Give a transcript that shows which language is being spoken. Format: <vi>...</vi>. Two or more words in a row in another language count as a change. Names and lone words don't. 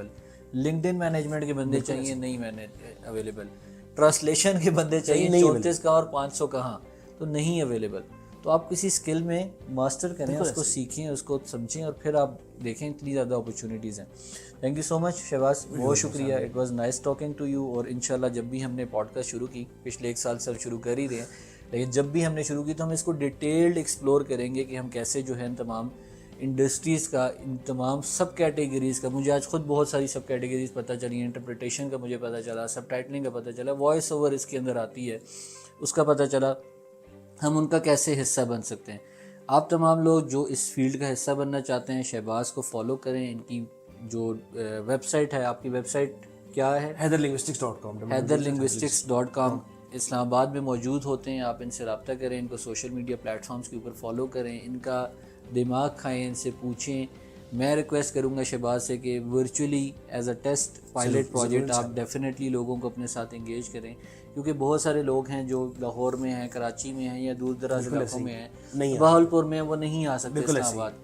<en>LinkedIn management</en> <ur>کے بندے چاہیے, نہیں اویلیبل. ٹرانسلیشن کے بندے چاہیے, 34 کہاں اور 500 کہاں, تو نہیں اویلیبل. تو آپ کسی اسکل میں ماسٹر کریں, اس کو سیکھیں, اس کو سمجھیں, اور پھر آپ دیکھیں اتنی زیادہ اپرچونیٹیز ہیں.</ur> <en>thank you so much Shahbaz, بہت شکریہ. It was nice talking to you.</en> <ur>اور انشاءاللہ جب بھی ہم نے پوڈ کاسٹ شروع کی, پچھلے 1 سال سے شروع کر ہی رہے ہیں, لیکن جب بھی ہم نے شروع کی تو ہم اس کو</ur> <en>detailed explore</en> <ur>کریں گے کہ ہم کیسے جو ہے ان تمام انڈسٹریز کا, ان تمام</ur> <en>sub categories</en> <ur>کا. مجھے آج خود بہت ساری</ur> <en>sub categories</en> <ur>پتہ چلی ہیں. انٹرپریٹیشن کا مجھے پتہ چلا,</ur> <en>sub titling</en> <ur>کا پتہ چلا,</ur> <en>voice over</en> <ur>اس کے اندر آتی ہے اس کا پتہ چلا, ہم ان کا کیسے حصہ بن سکتے ہیں. آپ تمام لوگ جو اس فیلڈ کا حصہ بننا چاہتے ہیں, شہباز کو فالو کریں. ان کی جو</ur> <en>web site</en> <ur>ہے, آپ کی</ur> <en>web site</en> <ur>کیا ہے؟ hyderlinguistics.com. hyderlinguistics.com. اسلام آباد میں موجود ہوتے ہیں. آپ ان سے رابطہ کریں, ان کو</ur> <en>social media platforms</en> <ur>کے اوپر فالو کریں, ان کا دماغ کھائیں, ان سے پوچھیں. میں ریکویسٹ کروں گا شہباز سے کہ</ur> <en>virtually as a test pilot project</en> <ur>آپ ڈیفینیٹلی لوگوں کو اپنے ساتھ انگیج کریں, کیونکہ بہت سارے لوگ ہیں جو لاہور میں ہیں, کراچی میں ہیں, یا دور دراز علاقوں میں ہیں, بہاولپور میں, وہ نہیں آ سکتے اسلام آباد.</ur>